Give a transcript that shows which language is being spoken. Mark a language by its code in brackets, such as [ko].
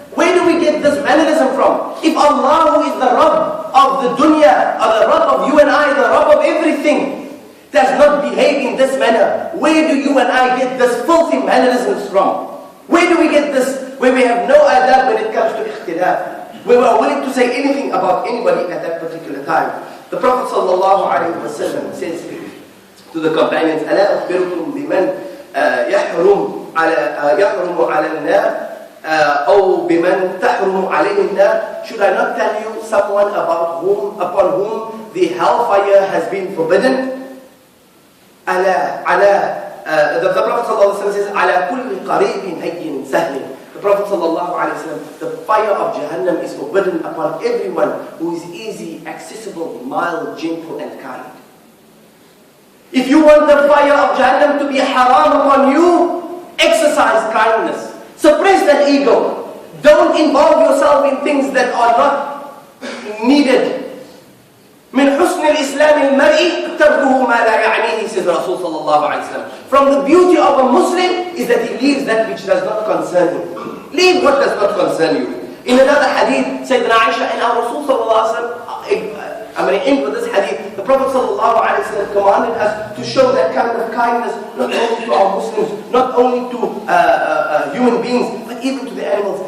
[en] Where do we get this mannerism from? If Allah, who is the Rabb of the dunya, or the Rabb of you and I, the Rabb of everything, does not behave in this manner, where do you and I get this filthy mannerisms from? Where do we get this, where we have no adab when it comes to ikhtilaf, where we are willing to say anything about anybody at that particular time? The Prophet ﷺ says to the companions, [ar] أَلَا أُخْبِرُكُمْ بِمَنْ يحرم على النار أو بمن تحرم عليه النار. [en] Should I not tell you someone upon whom the hellfire has been forbidden? The Prophet ﷺ says, [ar] على كل قريب هين سهل. [en] The Prophet ﷺ, the fire of Jahannam is forbidden upon everyone who is easy, accessible, mild, gentle and kind. If you want the fire of Jahannam to be haram upon you, exercise kindness. Suppress that ego. Don't involve yourself in things that are not needed. [ar] من حسن الإسلام المرء تركه ما لا يعنيه, says Rasul sallallahu alayhi wa sallam. [en] From the beauty of a Muslim is that he leaves that which does not concern him. Leave what does not concern you. In another hadith, Sayyidina Aisha and our Rasul sallallahu alayhi wa sallam, I'm going to end with this hadith. The Prophet ﷺ commanded us to show that kind of kindness not only to our Muslims, not only to human beings, but even to the animals.